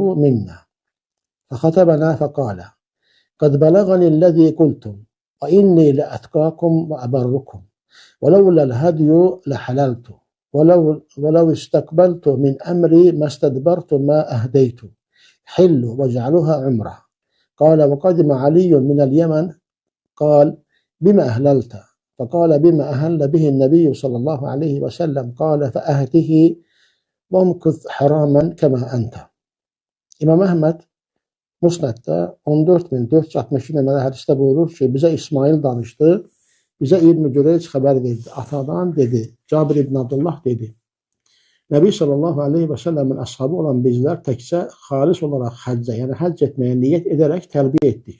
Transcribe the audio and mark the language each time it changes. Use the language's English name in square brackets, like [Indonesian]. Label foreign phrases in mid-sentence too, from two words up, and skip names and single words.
[Arabic] منا فخطبنا فقال قد بلغني الذي قلتم وإني لأتقاكم وأبركم ولولا الهدي لحللت ولو استقبلت من أمري ما استدبرت ما أهديت حلوا واجعلوها عمرة قال وقدم علي من اليمن قال بما أهللت فقال بما أهل به النبي صلى الله عليه وسلم قال فأهده وامكث حراما كما أنت. [Azerbaijani] İmam Əhməd Musnəddə 14462 nömrəli hədisdə buyurur ki, bizə İsmail danışdı, bizə İbn Cüreyc xəbər verdi, atadan dedi, Cabir ibn Abdullah dedi. Nəbi [Arabic] صلى الله عليه [Azerbaijani] və səlləmin əshabı olan bizlər təkcə xalis olaraq həccə, yəni həcc etməyə niyyət edərək tərbiyə etdik.